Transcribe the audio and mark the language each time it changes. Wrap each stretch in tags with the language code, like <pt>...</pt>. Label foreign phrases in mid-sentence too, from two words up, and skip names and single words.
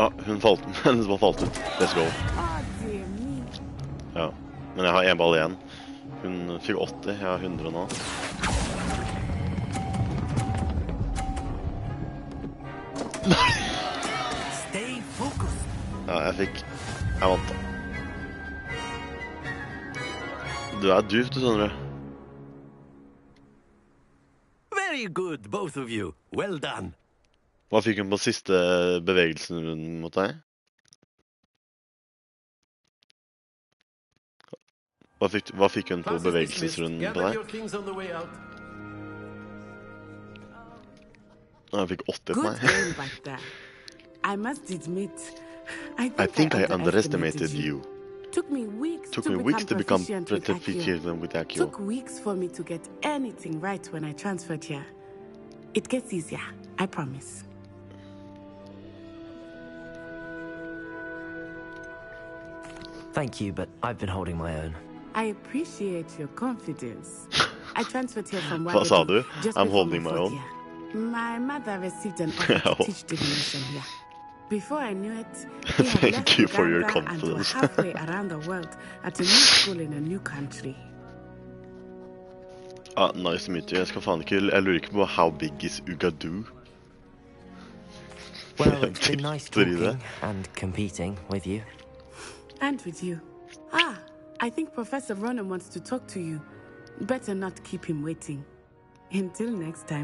<no>Hun falt, men som har falt ut.</no> <en>Let's go.</en> <no>Ja, men jeg har en ball igjen. Hun fikk 80, jeg har 100 nå. Ja, jeg vant da. Du duvt, du skjønner du.</no> <en>Very good, both of you. Well done.</en> <no>Hva fikk hun på siste bevegelsen mot deg? Hva fikk hun på bevegelsesrunden på deg? Hun fikk 80 på meg.</no> <en>I must admit, I think I underestimated you. Took me weeks to become proficient with Akio. Took weeks for me to get anything right when I transferred here. It gets easier, I promise. Thank you, but I've been holding my own. I appreciate your confidence. I transferred here from</en> <no>Hva sa du?</no> <en>just I'm before holding my my fourth own. year. My mother received an offer to teach divination here. Before I knew it, we had Thank left you for your Uganda and were confidence. halfway around the world at a new school in a new country. Ah, nice to meet you.</en> <no>Jeg lurer ikke på</no> <en>how big is Ugadu? Well, it's been nice talking and competing with you. And with you. I think Professor Ronan wants to talk to you. Better not keep him waiting. Until next time.</en>